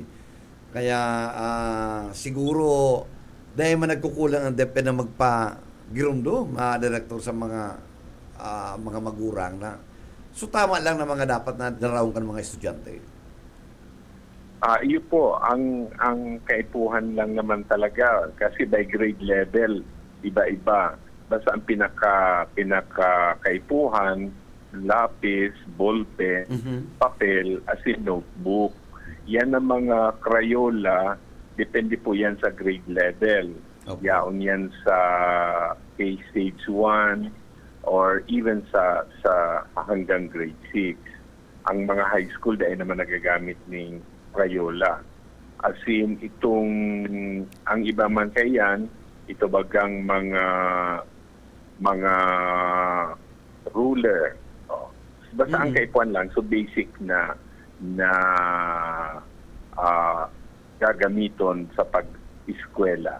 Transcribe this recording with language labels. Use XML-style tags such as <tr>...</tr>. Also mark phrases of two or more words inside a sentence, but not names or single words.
<bik>Kaya siguro dayaman nagkukulang ang DepEd na magpa-girundo, Director, sa mga magurang na. So tama lang na mga dapat na darawang kan mga estudyante. Iyo po, ang kaipuhan lang naman talaga kasi</bik> <en>by grade level,</en> <bik>iba-iba. Basta ang pinaka-kaipuhan, lapis, ballpen, papel, asin notebook. Yan ang mga Crayola, depende po yan sa</bik> <en>grade level. Okay.</en> <bik>Yaon yan sa K-Stage 1 or even sa hanggang grade 6. Ang mga</bik> <en>high school</en> <bik>dahil naman nagagamit ng Crayola.</bik> <en>As in,</en> <bik>ang iba man kayan, ito bagang mga ruler. Basta ang kaipuan lang, so basic na gagamiton sa pag-eskwela.</bik>